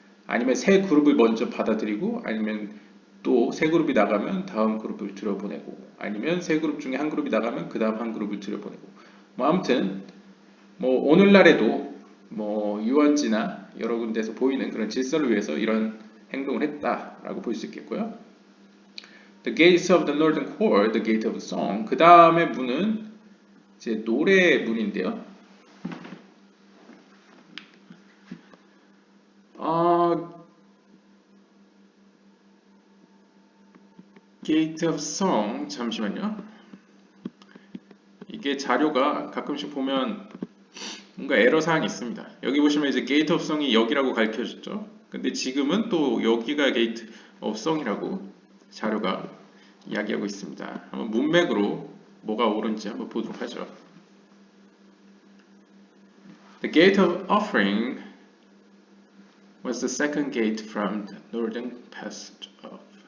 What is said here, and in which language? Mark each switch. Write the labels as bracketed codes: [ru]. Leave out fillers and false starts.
[ko] 아니면 세 그룹을 먼저 받아들이고, 아니면 또 세 그룹이 나가면 다음 그룹을 들여보내고, 아니면 세 그룹 중에 한 그룹이 나가면 그 다음 한 그룹을 들여보내고. 뭐 아무튼 뭐 오늘날에도 뭐 유원지나 여러 군데에서 보이는 그런 질서를 위해서 이런 행동을 했다라고 볼 수 있겠고요. [en] The gates of the northern court, the gate of song. [ko] 그 다음에 문은 이제 노래 문인데요. Gate of Song, 잠시만요. 이게 자료가 가끔씩 보면 뭔가 에러 사항이 있습니다. 여기 보시면 이제 Gate of Song이 여기라고 가르쳐졌죠. 근데 지금은 또 여기가 Gate of Song이라고 자료가 이야기하고 있습니다. 한번 문맥으로 뭐가 옳은지 한번 보도록 하죠. [en] The Gate of Offering was the second gate from the northern passage of.